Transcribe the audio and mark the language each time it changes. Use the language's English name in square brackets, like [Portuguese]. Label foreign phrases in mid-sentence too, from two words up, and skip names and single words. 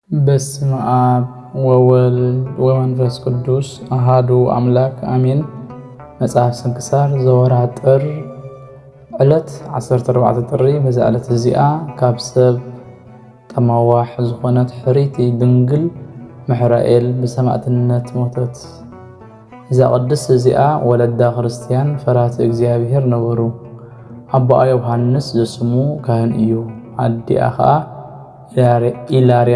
[Geez] በስመ አብ ወወልድ ወመንፈስ ቅዱስ አሐዱ አምላክ አሜን። መጽሐፍ ስንክሳር ዘወርኃ ጥር [Tigrinya] ዕለት 14 ጥሪ በዛ ዕለት እዚኣ ካብ ሰብ ጠማዋሕ ዝኾነት ሕሪት ድንግል ምሕራኤል ብሰማዕትነት ሞተት። እዛ ቅድስት እዚኣ ወለዳ ክርስቲያን ፈራቲ እግዚአብሔር ነበሩ። አባ ዮሐንስ ዘስሙ ካህን እዩ። አዲኣ ከዓ ኢላርያ